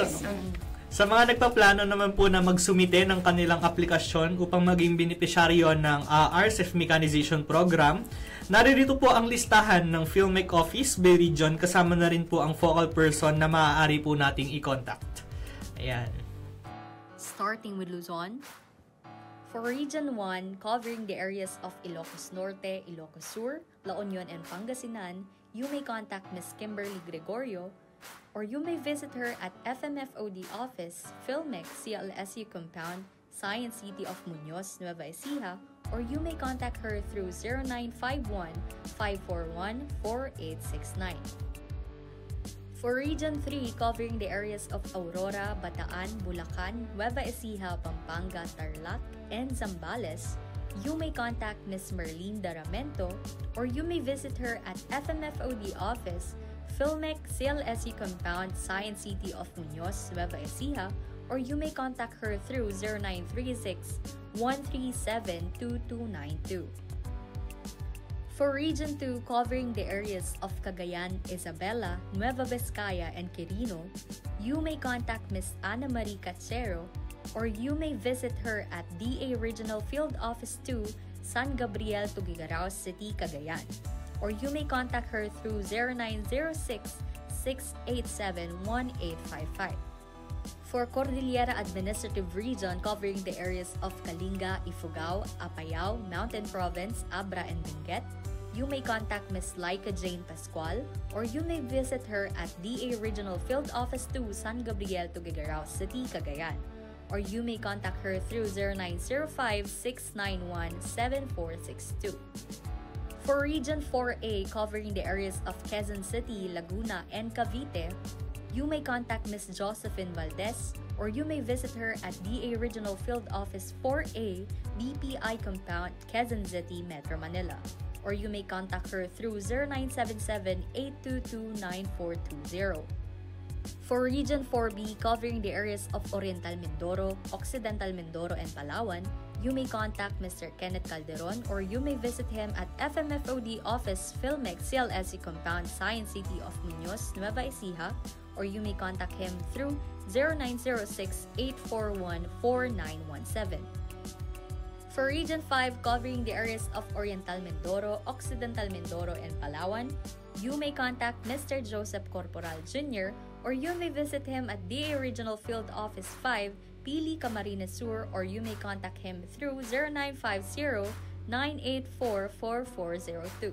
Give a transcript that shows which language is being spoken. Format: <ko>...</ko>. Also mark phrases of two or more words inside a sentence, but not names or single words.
<tl>Sa mga nagpaplano naman po na magsumite ng kanilang aplikasyon upang maging benepisyaryo ng RCEF Mechanization Program, naririto po ang listahan ng PhilMech Office</tl> <en>by Region,</en> <tl>kasama na rin po ang focal person na maaari po nating i-contact. Ayan.</tl> <en>Starting with Luzon, for Region 1, covering the areas of Ilocos Norte, Ilocos Sur, La Union, and Pangasinan, you may contact Ms. Kimberly Gregorio, or you may visit her at FMFOD Office, PhilMech CLSU Compound, Science City of Muñoz, Nueva Ecija, or you may contact her through 0951-541-4869. For Region 3, covering the areas of Aurora, Bataan, Bulacan, Nueva Ecija, Pampanga, Tarlac, and Zambales, you may contact Ms. Merlene Daramento, or you may visit her at FMFOD Office, PhilMech CLSU Compound, Science City of Muñoz, Nueva Ecija, or you may contact her through 0936-137-2292. For Region 2, covering the areas of Cagayan, Isabela, Nueva Vizcaya, and Quirino, you may contact Ms. Ana Marie Cachero, or you may visit her at DA Regional Field Office 2, San Gabriel, Tugigaraos City, Cagayan, or you may contact her through 0906-687-1855. For Cordillera Administrative Region, covering the areas of Kalinga, Ifugao, Apayao, Mountain Province, Abra, and Benguet, you may contact Ms. Laika Jane Pascual, or you may visit her at DA Regional Field Office 2, San Gabriel, Tugigaraos City, Cagayan, or you may contact her through 0905-691-7462. For Region 4A, covering the areas of Quezon City, Laguna, and Cavite, you may contact Ms. Josephine Valdez, or you may visit her at DA Regional Field Office 4A, DPI Compound, Quezon City, Metro Manila, or you may contact her through 0977-822-9420. For Region 4B, covering the areas of Oriental Mindoro, Occidental Mindoro, and Palawan, you may contact Mr. Kenneth Calderon, or you may visit him at FMFOD Office, PhilMech CLSU Compound, Science City of Muñoz, Nueva Ecija, or you may contact him through 0906-841-4917. For Region 5, covering the areas of Oriental Mindoro, Occidental Mindoro, and Palawan, you may contact Mr. Joseph Corporal Jr., or you may visit him at DA Regional Field Office 5, Pili, Camarines Sur, or you may contact him through 0950-984-4402.</en>